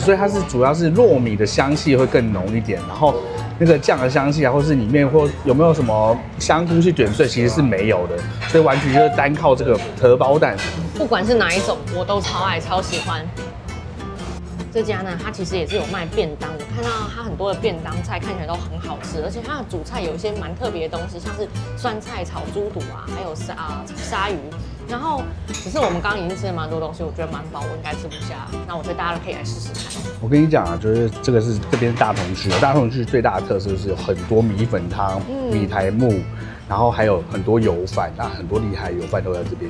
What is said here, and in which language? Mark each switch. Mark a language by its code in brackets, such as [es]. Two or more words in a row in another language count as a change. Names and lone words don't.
[zh] 所以它是主要是糯米的香氣會更濃一點，然後那個醬的香氣啊，或是裡面或有沒有什麼香菇去卷碎，其實是沒有的，所以完全就是單靠這個荷包蛋。不管是哪一種，我都超愛、超喜歡。這家呢，它其實也是有賣便當，我看到它很多的便当菜看起来都很好吃，而且它的主菜有一些蠻特別的東西，像是酸菜炒豬肚啊，還有鯊魚。然後，只是我们剛剛已經吃了蠻多東西，我覺得蠻飽，我應該吃不下。那我覺得大家都可以來試試看。我跟你講啊，就是這個是這邊大同區，大同區最大的特色就是有很多米粉湯、米苔目，然後還有很多油飯，那很多厲害的油飯都在這邊。